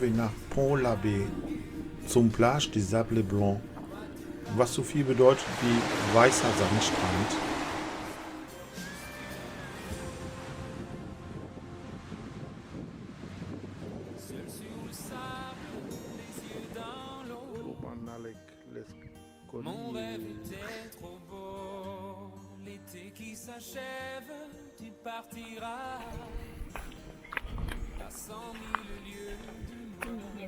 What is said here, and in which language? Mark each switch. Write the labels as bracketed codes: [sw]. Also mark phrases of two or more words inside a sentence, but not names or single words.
[de] wir nach Pont-l'Abbé zum Plage des Sables Blancs, was so viel bedeutet wie weißer Sandstrand. [fr] Mon rêve était trop beau, l'été qui s'achève, tu partiras à 100 000 lieues de moi.